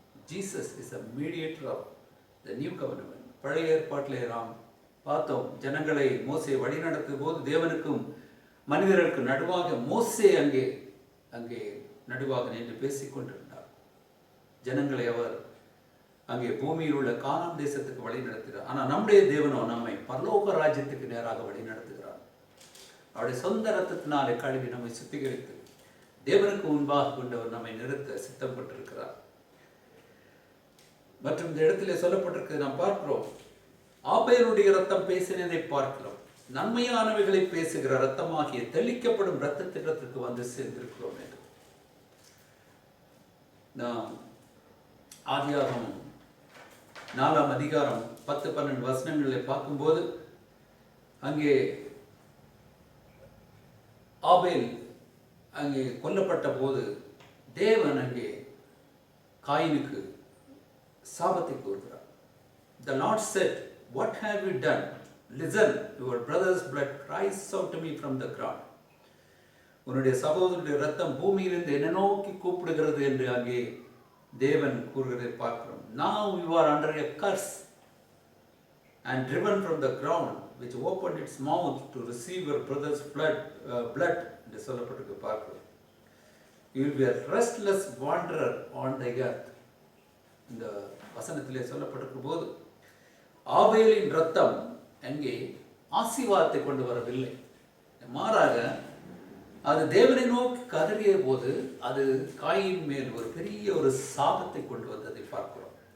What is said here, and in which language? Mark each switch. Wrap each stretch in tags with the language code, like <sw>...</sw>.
<en>Jesus is a mediator of the new covenant.</en> <ta>பழைய ஏற்பாட்டிலே நாம் பார்த்தோம், ஜனங்களை மோசே வழிநடத்தும் போது தேவனுக்கும் மனிதர்களுக்கு நடுவாக மோசே அங்கே நடுவாக நின்று பேசிக் கொண்டிருந்தார். ஜனங்களை அவர் அங்கே பூமியில் உள்ள கானான் தேசத்துக்கு வழி நடத்துகிறார். ஆனால் நம்முடைய தேவனோ நம்மை பரலோக ராஜ்யத்துக்கு நேராக வழி நடத்துகிறார். அவருடைய சொந்த ரத்தத்தினாலே கழுவி நம்மை சுத்திகரித்து தேவனுக்கு முன்பாக கொண்டவர் நம்மை நிறுத்த சித்தப்பட்டிருக்கிறார். மற்றும் இந்த இடத்திலே சொல்லப்பட்டிருக்கு, நாம் பார்க்கிறோம், ஆபேலுடைய ரத்தம் பேசினதை பார்க்கிறோம், நன்மையானவைகளை பேசுகிற ரத்தமாகிய தெளிக்கப்படும் ரத்தத்திற்கு வந்து சேர்ந்திருக்கிறோம் என்று நாம் ஆதியாகமம் 4ஆம் அதிகாரம் 10-12 வசனங்களை பார்க்கும்போது அங்கே ஆபேல் அங்கே கொல்லப்பட்ட போது தேவன் அங்கே காயினுக்கு சாபத்தை கூறுகிறார்.</ta> <en>The Lord said, "What have you done? Listen, your brother's blood cries out to me from the ground."</en> <ta>உன்னுடைய சகோதரனுடைய ரத்தம் பூமியிலிருந்து என்ன நோக்கி கூப்பிடுகிறது என்று அங்கே தேவன் கூறுகிறதை பார்க்கிறோம்.</ta> <en>Now you are under a curse and driven from the ground which opened its mouth to receive your brother's blood</en> <ta>என்று சொல்லப்பட்டிருக்கு பார்க்கிறோம்.</ta> <en>You will be a restless wanderer on the earth.</en> <ta>இந்த வசனத்திலே சொல்லப்பட்டிருக்கும் போது ஆபேலின் ரத்தம் அங்கே ஆசீர்வாதத்தை கொண்டு வரவில்லை, மாறாக அது தேவனை நோக்கி கதறிய போது அது காயின் மேல் ஒரு பெரிய ஒரு சாபத்தை கொண்டு வந்ததை பார்க்கிறோம்.</ta>